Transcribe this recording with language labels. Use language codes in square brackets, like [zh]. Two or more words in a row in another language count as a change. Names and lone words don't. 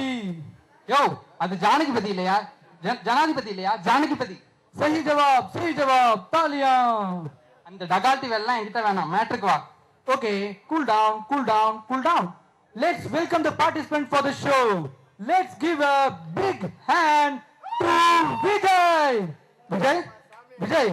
[ta] யோ அது ஜானகிபதி இல்லையா? ஜனாதிபதி இல்லையா? ஜானகிபதி. [hi] सही जवाब तालियां. [ta] அந்த டகால்டி வெல்லாம் என்கிட்ட வேணாம், மேட்ருக்கு வா. [en] Okay cool down. Let's welcome the participant for the show. Let's give a big hand to விஜய்.